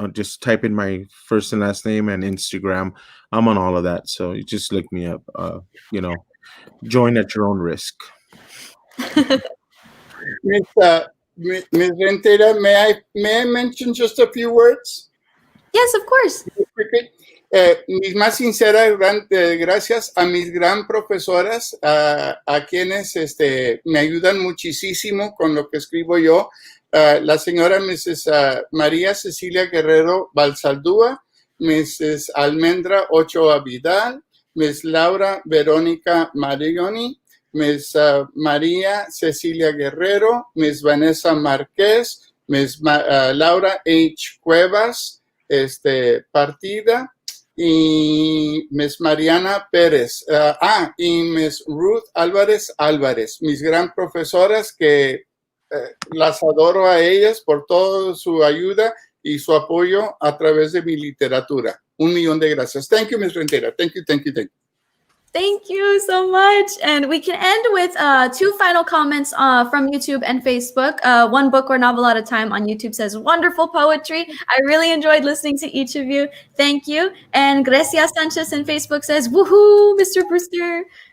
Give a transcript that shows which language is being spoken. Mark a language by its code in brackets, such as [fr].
[en] Just type in my first and last name, and Instagram. I'm on all of that. So you just look me up. Join at your own risk. Ms. Rentería, may I mention just a few words? Yes, of course. [es] Mis más sinceras gracias a mis gran profesoras, a quienes me ayudan muchísimo con lo que escribo yo. La señora Mrs. María Cecilia Guerrero Balsaldúa, Mrs. Almendra Ochoa Vidal, Miss Laura Verónica Marioni, Miss María Cecilia Guerrero, Miss Vanessa Márquez, Miss Laura H. Cuevas, Partida, y Miss Mariana Pérez, y Miss Ruth Álvarez, mis gran profesoras que las adoro a ellas por toda su ayuda y su apoyo a través de mi literatura. 1,000,000 de gracias. [en] Thank you, Ms. Rentería. Thank you. Thank you so much. And we can end with 2 final comments from YouTube and Facebook. One book or novel at a time on YouTube says, wonderful poetry. I really enjoyed listening to each of you. Thank you. And Grecia Sanchez in Facebook says, woohoo, Mr. Brewster.